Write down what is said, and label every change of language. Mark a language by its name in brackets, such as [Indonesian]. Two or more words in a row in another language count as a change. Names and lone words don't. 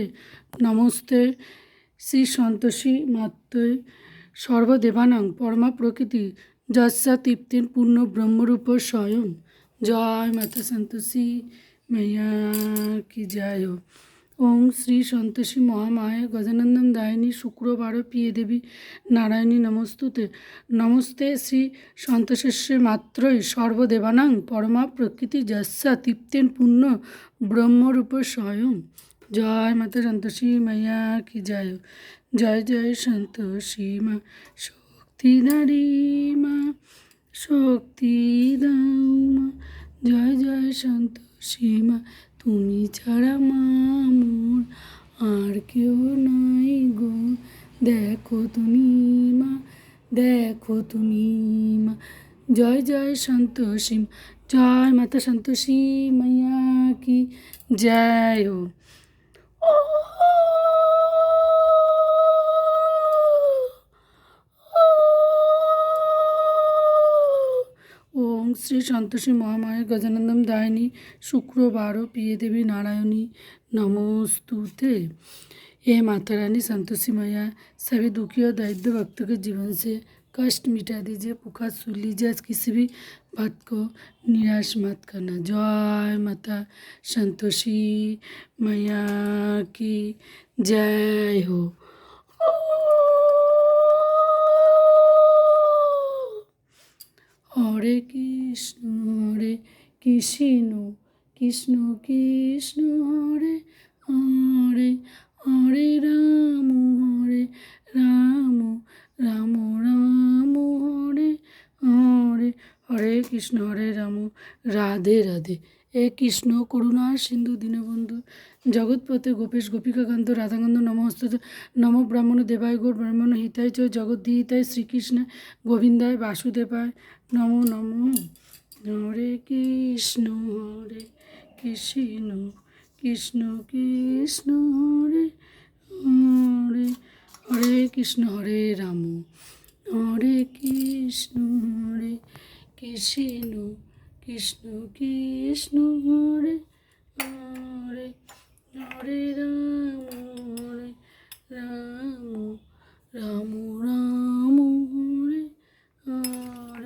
[Sanskrit] नमस्ते श्री संतोषी मात्रे सर्वदेवानां परमा प्रकृति जस्या तृप्तिन पूर्ण ब्रह्मरूप स्वयं। [Hindi] जय माता संतोषी मैया की जय हो। [Sanskrit] ओम श्री संतोषी महामाये गजानंदम दायिनी शुक्रवार प्रिय देवी नारायणी नमोस्तुते। नमस्ते श्री संतोषस्य मात्रई सर्वदेवानां परमा प्रकृति जस्या तृप्तेन पूर्ण ब्रह्मरूप स्वयं। [Hindi] जय माता संतोषी मैया की जय हो। जय जय संतोषी माँ शक्ति नारी माँ शक्ति दाऊ माँ। जय जय संतोषी माँ [Bangla] তুমি ছাড়া মা মোর আর কেউ নাই গো। দেখো তুমি মা, দেখো তুমি মা। [Hindi] जय जय संतोषी जय माता संतोषी मैया की जय हो। [Sanskrit] ओम श्री संतोषी महामाया गजानंदम दायिनी शुक्रवारो प्रिय देवी नारायणी नमोस्तुते। [Hindi] हे माता रानी संतोषी मैया, सभी दुखी और दारिद्र भक्तों के जीवन से कष्ट मिटा दीजिए, पुकार सुन लीजिए। आज किसी भी बात को निराश मत करना। जय माता संतोषी मैया की जय हो। [Sanskrit] हरे कृष्ण कृष्ण कृष्ण हरे हरे, हरे राम राम राम राम हरे हरे। हरे कृष्ण हरे राम राधे राधे। हे कृष्ण करुणा सिंधु दीनबंधु जगतपते गोपेश गोपिकाकांत राधाकांत नमोस्तुते। नमो ब्राह्मण देवाय गौर ब्राह्मण हिताय च जगद्धिताय श्रीकृष्ण गोविंदाय वासुदेवाय नमो नमो। हरे कृष्ण कृष्ण कृष्ण हरे हरे, हरे कृष्ण हरे राम हरे कृष्ण कृष्ण कृष्ण हरे हरे, हरे राम राम राम हरे हरे।